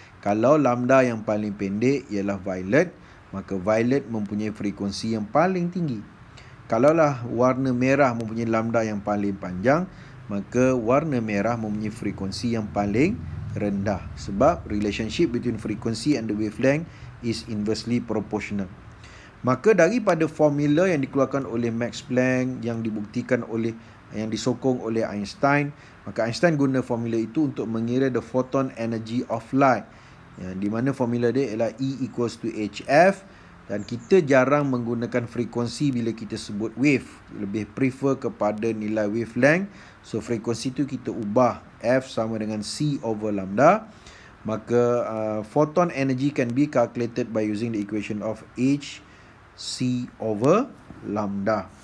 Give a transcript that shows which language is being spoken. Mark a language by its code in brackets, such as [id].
[ms] Kalau lambda yang paling pendek ialah violet, maka violet mempunyai frekuensi yang paling tinggi. Kalaulah warna merah mempunyai lambda yang paling panjang, maka warna merah mempunyai frekuensi yang paling rendah. [en] Sebab relationship between frequency and the wavelength is inversely proportional. [ms] Maka daripada formula yang dikeluarkan oleh Max Planck, yang disokong oleh Einstein, maka Einstein guna formula itu untuk mengira [en] the photon energy of light, [ms] di mana formula dia ialah [en] E equals to HF. [ms] Dan kita jarang menggunakan frekuensi bila kita sebut wave, lebih prefer kepada nilai wavelength. So frekuensi itu kita ubah F sama dengan C over lambda. [en] Maka photon energy can be calculated by using the equation of H C over lambda.